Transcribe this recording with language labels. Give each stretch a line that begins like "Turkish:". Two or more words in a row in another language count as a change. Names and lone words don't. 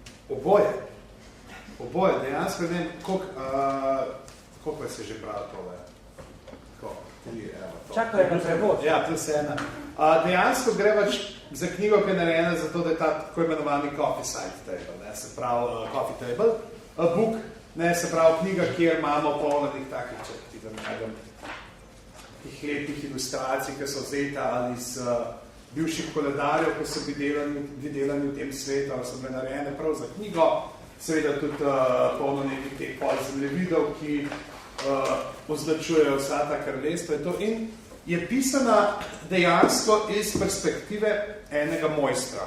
Slovenian: Oboje, dejansko ne vem, koliko vas je že bral tole? Čakaj na prevod. Ja, to je vse ena. Dejansko gre pač za knjigo, ki je narejena zato, da je ta tako imenovani
English: coffee side table,
Slovenian: ne, se pravi
English: coffee table book,
Slovenian: ne, se pravi knjiga, kjer imamo polnih takih, če ti da najdem, tih lepih ilustracij, ki so vzeta ali iz bivših koledarjev, ki so videlani v tem svetu, ali so bile narejene prav za knjigo, seveda tudi polno nekih teh podzemljevidov, ki označujejo vsa ta kraljestva in je pisana dejansko iz perspektive enega mojstra.